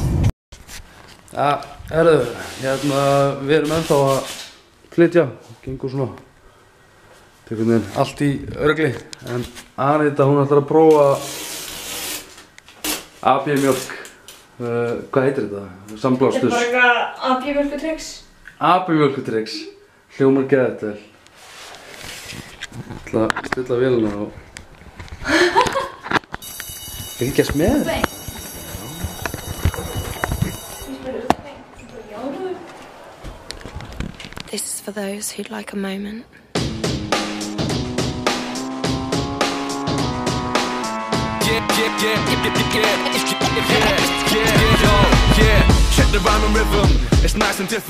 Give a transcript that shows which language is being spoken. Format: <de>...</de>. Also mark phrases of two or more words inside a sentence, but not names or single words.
<is>Herru, við erum ennþá að flytja, gengur svona allt í örgli, en Anita, hún ætlar að prófa AB-mjólk. Hvað heitir þetta? Samblástus? Þetta bara AB-mjólkutrix. AB-mjólkutrix, hljómar geðvægt vel. Ég ætla að stilla vélina og fylgjast með.</is> <en>This is for those who'd like a moment. Check the rhyme and rhythm, it's nice and different.</en>